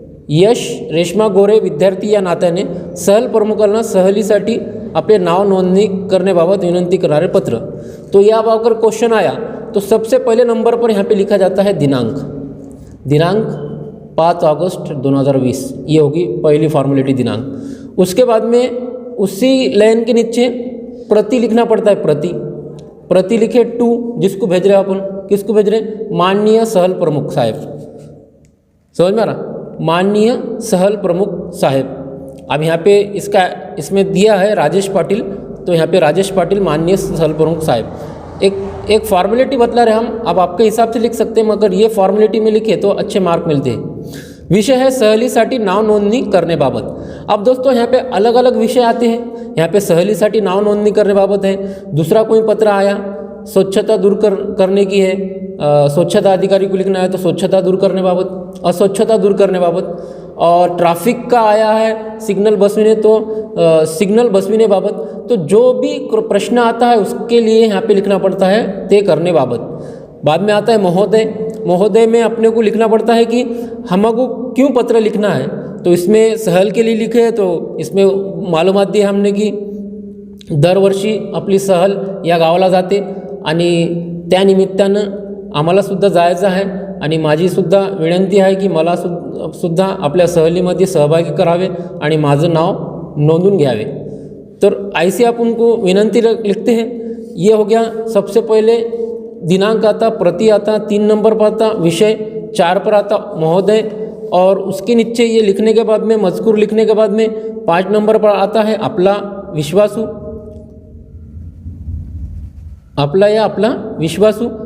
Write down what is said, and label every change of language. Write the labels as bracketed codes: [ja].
[mr] यश रेश्मा गोरे विद्यार्थी या नात्याने सहल प्रमुखांना सहलीसाठी अपने नाव नोंदणी करनेबाबत विनंती करणारे पत्र. [hi] तो या अगर क्वेश्चन आया तो सबसे पहले नंबर पर यहाँ पे लिखा जाता है दिनांक. दिनांक 5 अगस्त 2020, ये होगी पहली फॉर्मेलिटी दिनांक. उसके बाद में उसी लाइन के नीचे प्रति लिखना पड़ता है. प्रति लिखे टू, जिसको भेज रहे हैं अपन, किसको भेज रहे हैं, माननीय सहल प्रमुख साहेब. समझ में आ रहा, माननीय सहल प्रमुख साहेब. अब यहाँ पे इसमें दिया है राजेश पाटिल, तो यहाँ पे राजेश पाटिल माननीय सहल प्रमुख साहेब. एक फॉर्मेलिटी बतला रहे हम, अब आपके हिसाब से लिख सकते हैं, मगर ये फॉर्मेलिटी में लिखे तो अच्छे मार्क मिलते हैं. [mr] विषय है सहलीसाठी नाव नोंदणी करण्याबाबत. [hi] अब दोस्तों यहाँ पे अलग अलग विषय आते हैं. यहाँ पे [mr] सहलीसाठी नाव नोंदणी करण्याबाबत [hi] है. दूसरा कोई पत्र आया स्वच्छता दूर करने की है, स्वच्छता अधिकारी को लिखना है तो स्वच्छता दूर करने बाबत, अस्वच्छता दूर करने बाबत. और ट्रैफिक का आया है सिग्नल बसविने, तो सिग्नल बसविने बाबत. तो जो भी प्रश्न आता है उसके लिए यहाँ पे लिखना पड़ता है ते करने बाबत. बाद में आता है महोदय. महोदय में अपने को लिखना पड़ता है कि हमको क्यों पत्र लिखना है. तो इसमें सहल के लिए लिखे तो इसमें मालूमात दी हमने की [mr] दरवर्षी आपली सहल या गावाला जाते आणि त्यानिमित्तानं आम्हालासुद्धा जायचं आहे आणि माझीसुद्धा विनंती आहे की मला सुद्धा आपल्या सहलीमध्ये सहभागी करावे आणि माझं नाव नोंदून घ्यावे. [hi] तर ऐसे अपन को विनंती लिखते हैं. ये हो गया सबसे पहले दिनांक आता, प्रति आता, 3 नंबर पर आता विषय, 4 पर आता महोदय, और उसके नीचे ये लिखने के बाद में मजकूर लिखने के बाद में 5 नंबर पर आता है अपला विश्वासू, अपला या अपला विश्वासू.